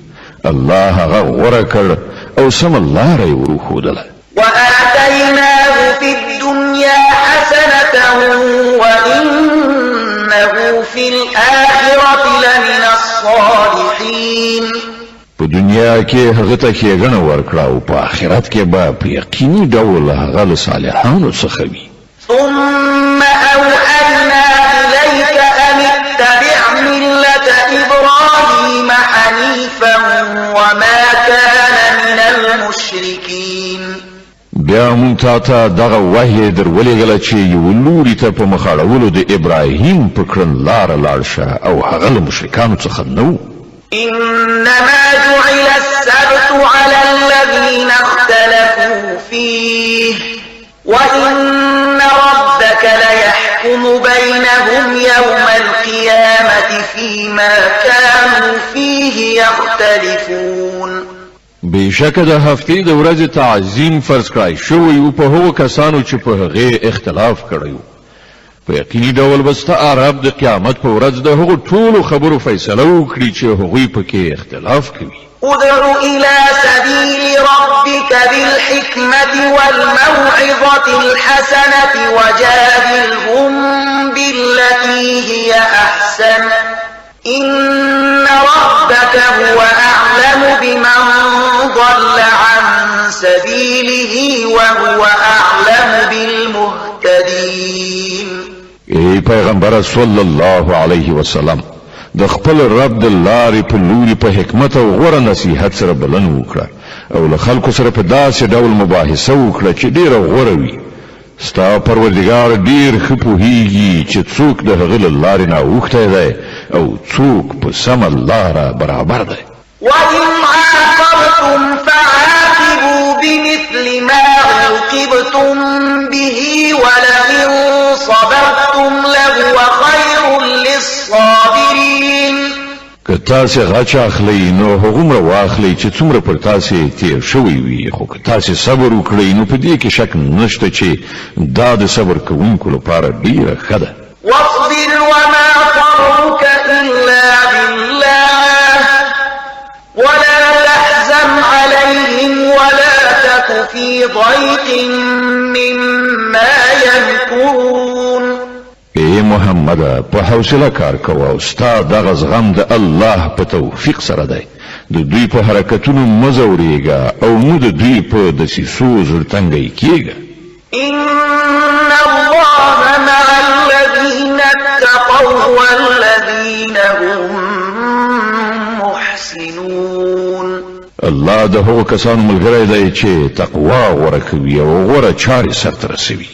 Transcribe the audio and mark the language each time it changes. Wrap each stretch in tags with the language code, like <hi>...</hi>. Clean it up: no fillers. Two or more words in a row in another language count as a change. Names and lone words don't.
<ps>الله هغه غوره کړ او سمه لاره یې وروښودله.</ps> <ar>وآتيناه في الدنيا حسنة وإنه في الآخرة لمن الصالحين.</ar> <ps>په دنیا کې هغه ته ښېګڼه ورکړه او په آخرت کې به په یقیني ډول هغه له صالحانو څخه وي.</ps> <ar>ثم أوحينا إليك أن اتبع ملة إبراهيم حنيفا وما كان من المشركين.</ar> <ps>بیا مونږ ته دغه وحی درولېږله چې یو لوري ته په مخ اړولو د ابراهیم په کړنلاره لاړ شه او هغه له مشرکانو څخه نه و.</ps> <ar>إنما جعل السبت على الذين اختلفوا فيه وإن ربك ليحكم بينهم يوم القيامة فيما كانوا فيه يختلفون.</ar> <ps>بشکه د هفتې د ورځې تعظیم فرض کړای شوی او په هغو کسانو چې په هغې اختلاف کړی و. په یقیني ډول به ستا عرب د قیامت په ورځ د هغو ټولو خبرو فیصله وکړي چې هغوی پکې اختلاف کوي.</ps> <ar>ادع إلى سبيل ربك بالحكمة والموعظة الحسنة وجادلهم بالتي هي أحسن إن ربك هو أعلم بمن ضل عن سبيله وهو أعلم بالمهتدين.</ar> <ps>ای پیغمبر</ps> <ar>صلی الله علیه وسلم،</ar> <ps>د خپل رب د لارې په لوري په حکمت او غوره نصیحت سره بلنه وکړه او له خلکو سره په داسې ډول مباحثه وکړه چې ډیره غوره وي. ستا پروردګار ډیر ښه پوهیږي چې څوک د هغه له لارې نه اوښتی دی او څوک په سمه لاره برابر دی.</ps> <ar>وإن عاقبتم فعاقبوا بمثل ما عوقبتم به ولئن صبرتم لهو خير للصابرين.</ar> <ps>که تاسې غچ اخلئ نو هغومره واخلئ چې څومره پر تاسې تیر شوی وي، خو که تاسې صبر وکړئ نو په دې کې شک نشته چې دا د صبر کوونکو لپاره ډیره ښه ده.</ps> <ar>واصبر وما صبرك إلا بالله ولا تحزن عليهم ولا تك في ضيق مما يمكرون.</ar> <ps>ای محمد په حوصله کار کوه او ستا دغه زغم د الله په توفیق سره دی. د دوی په حرکتونو مزورېږه او مو د دوی په دسیسو زړتنګی کېږه.</ps> <ar>إن الله مع الذين اتقوا والذين هم محسنون.</ar> <ps>الله د هغو کسانو ملګری دی چې تقوا غوره کوي او غوره چارې سرته رسوي.</ps>